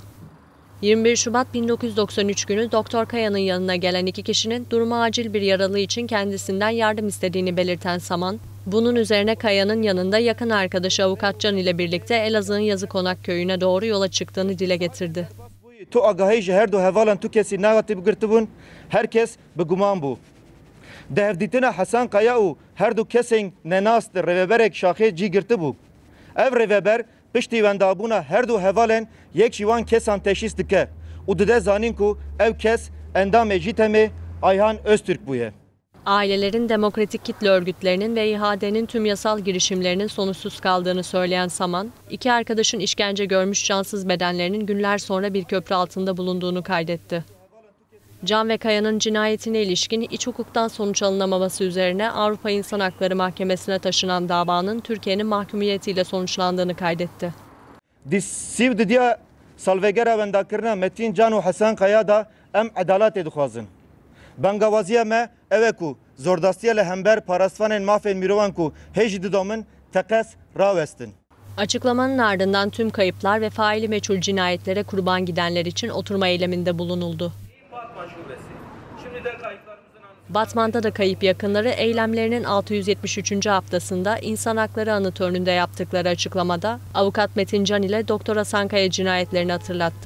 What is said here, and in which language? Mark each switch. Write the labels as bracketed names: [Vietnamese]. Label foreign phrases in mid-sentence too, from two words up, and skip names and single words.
[Turkish] 21 Şubat 1993 günü Doktor Kaya'nın yanına gelen iki kişinin durumu acil bir yaralı için kendisinden yardım istediğini belirten Saman, bunun üzerine Kaya'nın yanında yakın arkadaşı Avukat Can ile birlikte Elazığ'ın Yazıkonak köyüne doğru yola çıktığını dile getirdi. [Kurdish] Tu agahî her du hevalan tu kesî nehatî bigirtibûn, herkes bi guman bû. Dehevdîtina Hasan Kaya û her du kesên nenast rêveberek şaxê cî girtibû. Ev rêveber piştî wendabûna her du hevalên yek jî wan kesan teşhîs dike û dide zanîn ku ev kes endamê jî temê Ayhan Öztürk bûye. [Turkish] Ailelerin demokratik kitle örgütlerinin ve İHAD'nin tüm yasal girişimlerinin sonuçsuz kaldığını söyleyen Saman, iki arkadaşın işkence görmüş cansız bedenlerinin günler sonra bir köprü altında bulunduğunu kaydetti. Can ve Kaya'nın cinayetine ilişkin iç hukuktan sonuç alınamaması üzerine Avrupa İnsan Hakları Mahkemesi'ne taşınan davanın Türkiye'nin mahkumiyetiyle sonuçlandığını kaydetti. [Kurdish] Siv didiya salvegera wendakirina Metin Can û Hasan Kaya da em edaletê dixwazin. Bengawaziya me ev ku zordastiya li hember parasvanên mafên mirovan ku hêjî didomin teqes rawestin. [Turkish] Açıklamanın ardından tüm kayıplar ve faili meçhul cinayetlere kurban gidenler için oturma eyleminde bulunuldu. Batman'da da kayıp yakınları eylemlerinin 673. haftasında İnsan Hakları Anıt önünde yaptıkları açıklamada Avukat Metin Can ile Doktor Hasan Kaya cinayetlerini hatırlattı.